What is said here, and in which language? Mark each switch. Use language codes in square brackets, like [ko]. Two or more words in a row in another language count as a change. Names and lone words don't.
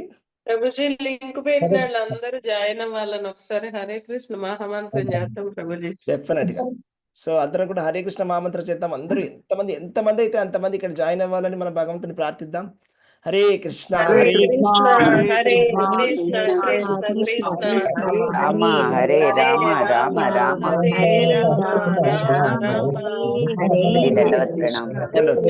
[te] ప్రభుజీ లింక్ పెట్టిన వాళ్ళందరూ జాయిన్ అవ్వాలని ఒకసారి [sa] హరే కృష్ణ మహామంత్రం [te] చేస్తాం ప్రభుజీ. డెఫినెట్ గా. సో అందరం కూడా [sa] హరే కృష్ణ మహామంత్రం [te] చేద్దాం. అందరూ ఎంతమంది అయితే అంతమంది ఇక్కడ జాయిన్ అవ్వాలని మనం భగవంతుని ప్రార్థిద్దాం. [sa] హరే కృష్ణ హరే కృష్ణ హరే కృష్ణ కృష్ణ కృష్ణ రామ హరే రామ రామ రామ హరే రామ రామ రామ హరే హరే [te] ప్రణామం. ధన్యవాదాలు.